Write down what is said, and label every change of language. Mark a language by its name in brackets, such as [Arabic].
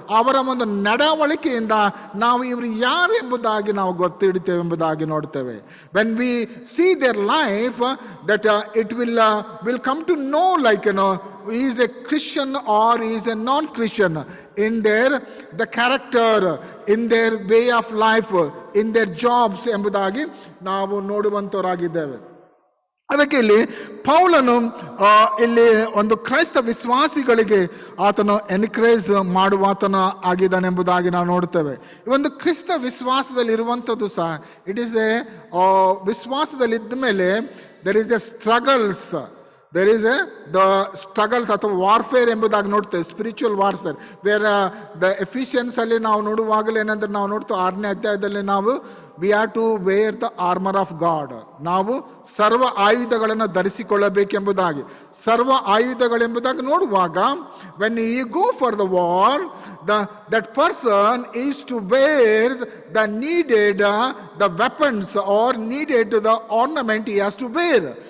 [Kannada] ಅವರ ಒಂದು ನಡವಳಿಕೆಯಿಂದ ನಾವು ಇವರು ಯಾರು ಎಂಬುದಾಗಿ ನಾವು ಗೊತ್ತಿಡ್ತೇವೆ ಎಂಬುದಾಗಿ ನೋಡ್ತೇವೆ. [English] when we see their life, that it will come to know like he is a Christian or he is a non-Christian in the character, in their way of life, in their jobs [Kannada] ಎಂಬುದಾಗಿ ನಾವು ನೋಡುವಂಥವರಾಗಿದ್ದೇವೆ. ಅದಕ್ಕೆ ಇಲ್ಲಿ ಪೌಲನು ಇಲ್ಲಿ ಒಂದು ಕ್ರೈಸ್ತ ವಿಶ್ವಾಸಿಗಳಿಗೆ ಆತನು ಎನ್ಕರೇಜ್ ಮಾಡುವಾತನ ಆಗಿದ್ದಾನೆ ಎಂಬುದಾಗಿ ನಾವು ನೋಡ್ತೇವೆ. ಈ ಒಂದು ಕ್ರಿಸ್ತ ವಿಶ್ವಾಸದಲ್ಲಿ ಇರುವಂಥದ್ದು ಸಹ [English] it is a [Kannada] ವಿಶ್ವಾಸದಲ್ಲಿ ಇದ್ದ ಮೇಲೆ [English] there is a struggles, there is the struggles [Kannada] ಅಥವಾ ವಾರ್ಫೇರ್ ಎಂಬುದಾಗಿ ನೋಡ್ತೇವೆ. [English] spiritual warfare where the Ephesians [Kannada] ಅಲ್ಲಿ ನಾವು ನೋಡುವಾಗಲೇ ಏನಂದ್ರೆ ನಾವು ನೋಡ್ತೇವೆ 6ನೇ ಅಧ್ಯಾಯದಲ್ಲಿ ನಾವು [English] We have to wear the armour of God. [Kannada] ನಾವು ಸರ್ವ ಆಯುಧಗಳನ್ನು ಧರಿಸಿಕೊಳ್ಳಬೇಕೆಂಬುದಾಗಿ, ಸರ್ವ ಆಯುಧಗಳೆಂಬುದಾಗಿ ನೋಡುವಾಗ [English] When you go for the war, that person is to wear the needed the weapons or needed the ornament he has to wear.